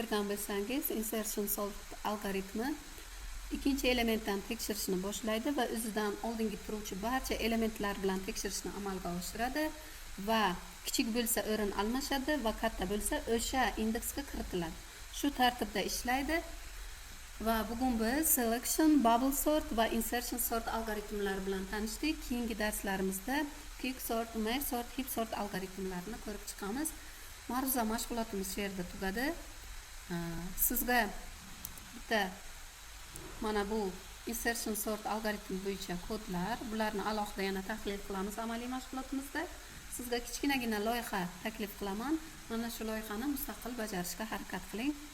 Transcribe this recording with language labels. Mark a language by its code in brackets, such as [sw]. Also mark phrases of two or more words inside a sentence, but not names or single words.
[uz] bilsangiz, [en] insertion sort [uz] algoritmi ikkinchi elementdan tekshirishni boshlaydi va o'zidan oldingi turuvchi barcha elementlar bilan tekshirishni amalga oshiradi va kichik bo'lsa o'rin almashadi va katta bo'lsa o'sha indeksga kiritiladi. Shu tartibda ishlaydi. Va bugun biz selection, [en] bubble sort [uz] va [en] insertion sort [uz] algoritmlari bilan tanishdik. Keyingi darslarimizda [en] quick sort, merge sort, heap sort [uz] algoritmlarini ko'rib chiqamiz. Ma'ruza mashg'ulotimiz shu yerda tugadi. Sizga bitta mana bu [en] insertion sort [uz] algoritmi bo'yicha kodlar, bularni alohida yana tahlil qilamiz amaliy mashg'ulotimizda. Sizga kichkinagina loyiha taklif qilaman. Mana shu loyihani mustaqil bajarishga harakat qiling.